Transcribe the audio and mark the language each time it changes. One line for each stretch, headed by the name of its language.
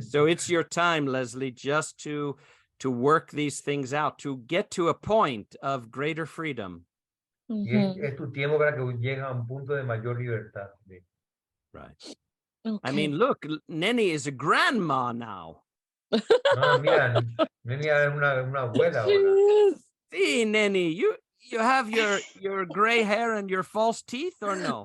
English: So it's your time, Leslie, just to work these things out, to get to a point of greater freedom.
Spanish: Y es tu tiempo para que llegues a un punto de mayor libertad. Sí.
English: Right. Okay. I mean, look, Nenny is a grandma now.
Spanish: No, mira, Neni es una abuela
English: She
Spanish: ahora.
English: is. See, Nenny, you have your gray hair and your false teeth, or no?